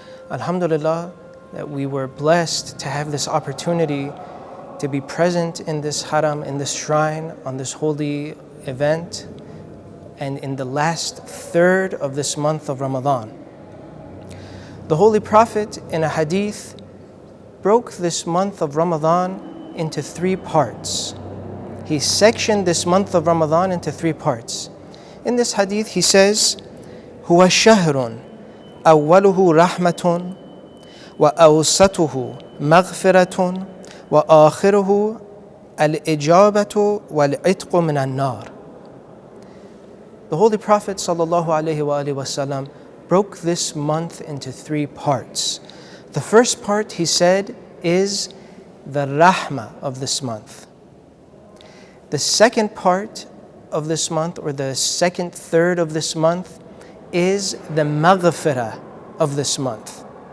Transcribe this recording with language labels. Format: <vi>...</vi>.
<en>Alhamdulillah that we were blessed to have this opportunity to be present in this haram, in this shrine, on this holy event, and in the last third of this month of Ramadan. The Holy Prophet in a hadith broke this month of Ramadan into three parts. He sectioned this month of Ramadan into three parts. In this hadith he says,</en> <ar>هو شهر أوله رحمة وأوسطه مغفرة وآخره الإجابة والعتق من النار.</ar> <en>The Holy Prophet ﷺ broke this month into three parts. The first part, he said, is the rahmah of this month. The second part of this month, or the second third of this month, is the maghfirah of this month.</en>